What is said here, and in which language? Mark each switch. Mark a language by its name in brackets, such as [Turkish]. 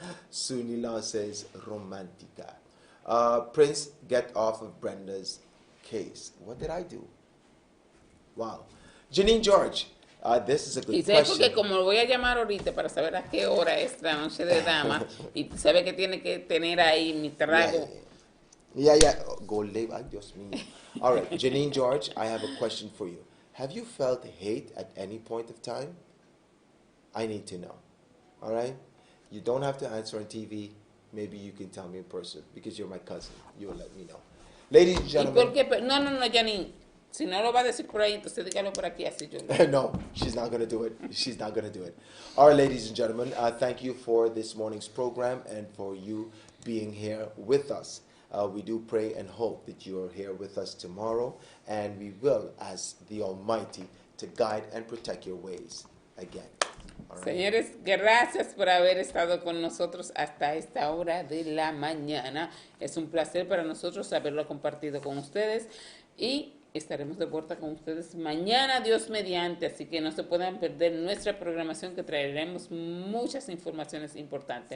[English] Sunila says romantica. Prince, get off of Brenda's case. What did I do? Wow. Janine George, this is a good [Spanish] Y sabes [English] question. [Spanish] porque como lo voy a llamar ahorita para saber a qué hora es la noche de dama y sabe que tiene que tener ahí mi trago. [English] Yeah. Go live. [Spanish] Ay, Dios mío. [English] All right, Janine George, I have a question for you. Have you felt hate at any point of time? I need to know. All right? You don't have to answer on TV. Maybe you can tell me in person because you're my cousin. You will let me know. Ladies and [Spanish] ¿Y [English] gentlemen. [Spanish] por qué? No, Janine. Si no lo va a decir por ahí, entonces dígalo por aquí, así yo. [English] No, she's not going to do it. She's not going to do it. All right, ladies and gentlemen, thank you for this morning's program and for you being here with us. We do pray and hope that you are here with us tomorrow, and we will ask the Almighty to guide and protect your ways again. All right? [Spanish] Señores, gracias por haber estado con nosotros hasta esta hora de la mañana. Es un placer para nosotros haberlo compartido con ustedes y estaremos de vuelta con ustedes mañana, Dios mediante, así que no se puedan perder nuestra programación que traeremos muchas informaciones importantes.